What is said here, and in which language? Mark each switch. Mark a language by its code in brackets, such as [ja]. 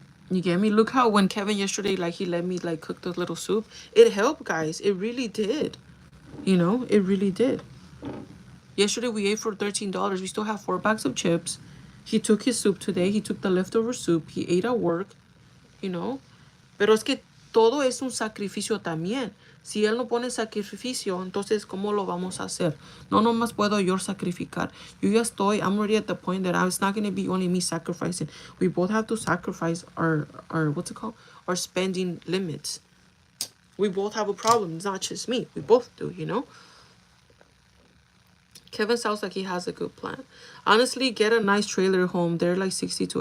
[en] You get me? Look how when Kevin yesterday, like, he let me, like, cook the little soup. It helped, guys. It really did. You know? It really did. Yesterday we ate for $13. We still have 4 bags of chips. He took his soup today. He took the leftover soup. He ate at work. You know? [es] Pero es que todo es un sacrificio también. Si él no pone sacrificio, entonces, ¿cómo lo vamos a hacer? No nomás puedo yo sacrificar. [en] I'm already at the point that it's not going to be only me sacrificing. We both have to sacrifice our what's it called? Our spending limits. We both have a problem. It's not just me. We both do, you know? Kevin sounds like he has a good plan. Honestly, get a nice trailer home. They're like 62.